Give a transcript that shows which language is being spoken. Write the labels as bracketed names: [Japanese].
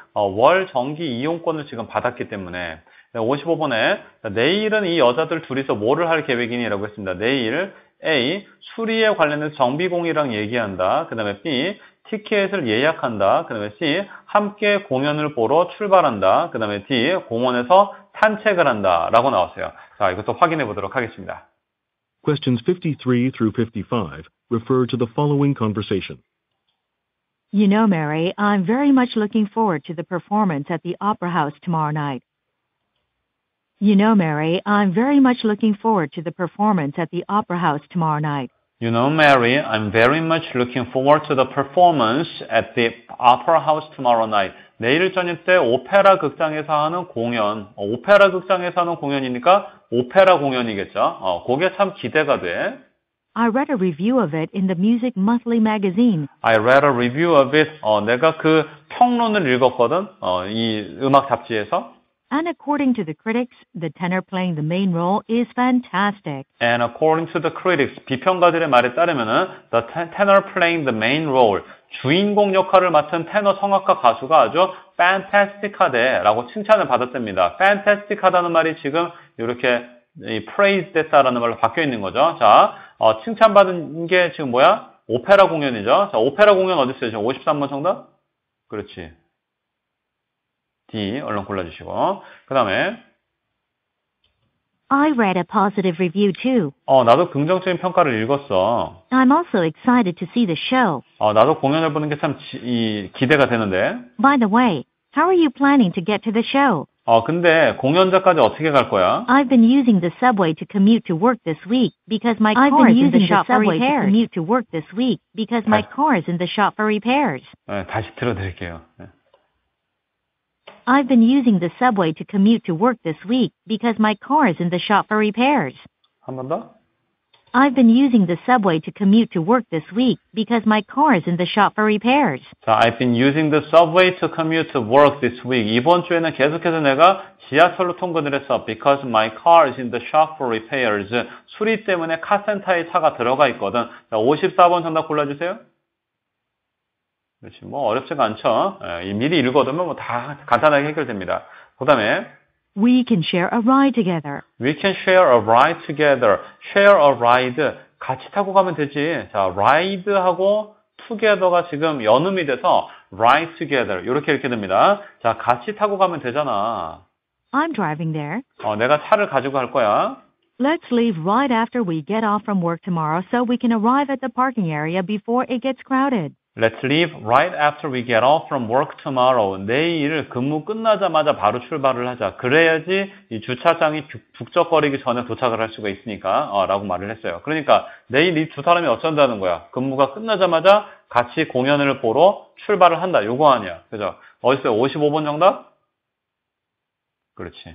[Korean] 월 정기 이용권을 지금 받았기 때문에. 55번에 내일은 이 여자들 둘이서 뭐를 할 계획이니? 라고 했습니다. 내일 A. 수리에 관련해서 정비공이랑 얘기한다. 그 다음에 B. 티켓을 예약한다. 그 다음에 C. 함께 공연을 보러 출발한다. 그 다음에 D. 공원에서 산책을 한다. 라고 나왔어요. 자, 이것도 확인해 보도록 하겠습니다. [English] Questions 53 through 55 refer to the following conversation. You know, Mary, I'm very much looking forward to the performance at the Opera House tomorrow night. You know, Mary, I'm very much looking forward to the performance at the Opera House tomorrow night. You know, Mary, I'm very much looking forward to the performance at the Opera House tomorrow night. [Korean] 내일 저녁 때 오페라 극장에서 하는 공연. 오페라 극장에서 하는 공연이니까 오페라 공연이겠죠. 그게 참 기대가 돼. [English] I read a review of it in the Music Monthly magazine. I read a review of it. [Korean] 내가 그 평론을 읽었거든. 이 음악 잡지에서. [English] And according to the critics, the tenor playing the main role is fantastic. And according to the critics, [Korean] 비평가들의 말에 따르면은 [English] the tenor playing the main role, [Korean] 주인공 역할을 맡은 테너 성악가 가수가 아주 fantastic하대라고 칭찬을 받았답니다. fantastic하다는 말이 지금 이렇게 praise 됐다라는 말로 바뀌어 있는 거죠. 자, 칭찬받은 게 지금 뭐야? 오페라 공연이죠. 자, 오페라 공연 어디 있어요? 지금 53번 정답? 그렇지. D 얼른 골라주시고 그 다음에 [English] I read a positive review too. [Korean] 나도 긍정적인 평가를 읽었어. [English] I'm also excited to see the show. [Korean] 나도 공연을 보는 게 참 기대가 되는데. [English] By the way, how are you planning to get to the show? [Korean] 근데 공연장까지 어떻게 갈 거야? [English] I've been using the subway to commute to work this week because my car is in the shop for repairs. Commute to work this week because my car is in the shop for repairs. [Korean] 네, 다시 들어드릴게요. 네. [English] I've been using the subway to commute to work this week because my car is in the shop for repairs. [Korean] 한 번 더? [English] I've been using the subway to commute to work this week because my car is in the shop for repairs. 자, I've been using the subway to commute to work this week. [Korean] 이번 주에는 계속해서 내가 지하철로 통근을 했어. [English] Because my car is in the shop for repairs. [Korean] 수리 때문에 카센터에 차가 들어가 있거든. 자, 54번 정답 골라주세요. 그렇지, 뭐 어렵지가 않죠. 미리 읽어두면 뭐 다 간단하게 해결됩니다. 그 다음에 [English] We can share a ride together. We can share a ride together. Share a ride. [Korean] 같이 타고 가면 되지. 자, ride하고 together가 지금 연음이 돼서 [English] ride together. [Korean] 이렇게 됩니다. 자, 같이 타고 가면 되잖아. [English] I'm driving there. [Korean] 내가 차를 가지고 갈 거야. [English] Let's leave right after we get off from work tomorrow so we can arrive at the parking area before it gets crowded. Let's leave right after we get off from work tomorrow. [Korean] 내일 근무 끝나자마자 바로 출발을 하자. 그래야지 이 주차장이 북적거리기 전에 도착을 할 수가 있으니까 라고 말을 했어요. 그러니까 내일 이 두 사람이 어쩐다는 거야. 근무가 끝나자마자 같이 공연을 보러 출발을 한다. 요거 아니야. 그죠? 어딨어요? 55번 정답? 그렇지.